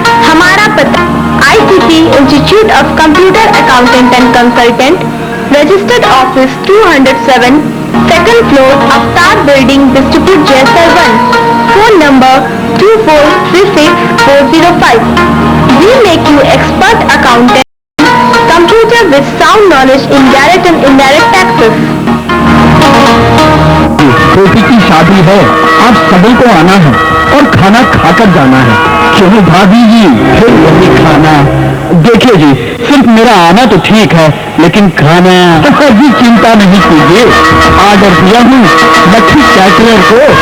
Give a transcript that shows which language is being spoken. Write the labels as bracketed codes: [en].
[hi] हमारा पता ICT institute of computer accountant and consultant, registered office 207, second floor, अवतार building, distribute Jaisar 1, phone number 2436-405। [en] We make you expert accountant, computer with sound knowledge in direct and indirect taxes. [hi] बेटी की शादी है, आप सभी को आना है और खाना खाकर जाना है। क्यों भाभी जी, फिर वही खाना? देखिए जी, सिर्फ मेरा आना तो ठीक है, लेकिन खाना जी चिंता नहीं कीजिए, ऑर्डर दिया हूँ लक्ष्मी कैटरर को।